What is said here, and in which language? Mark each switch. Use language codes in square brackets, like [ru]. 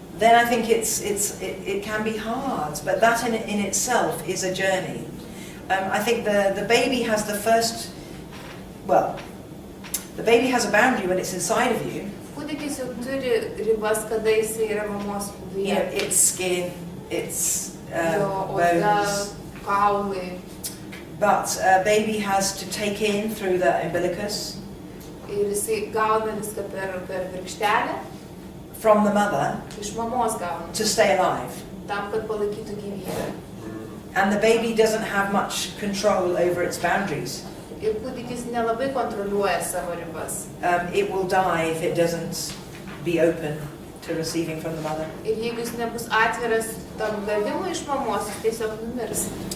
[en] then I think it can be hard, but that in itself is a journey. I think the baby has the baby has a boundary when it's inside of you. [lt] Kūdikis jau turi ribas, kada jisai yra mamos [en] You [lt] viduje. [en] know, its skin, its [lt] Jo oda, [en] bones. [lt] kaulai. [en] But a baby has to take in through the umbilicus, [lt] Ir jisai gauna viską per virkštelę, [en] from the mother [lt] iš mamos gauna, [en] to stay alive. [lt] tam, kad palaikytų gyvybę. [en] And the baby doesn't have much control over its boundaries. [lt] Ir kūdikis nelabai kontroliuoja savo ribas. [en] It will die if it doesn't be open to receiving from the mother. [lt] Ir jeigu jis nebus atviras tam gavimui iš mamos, jis tiesiog numirs.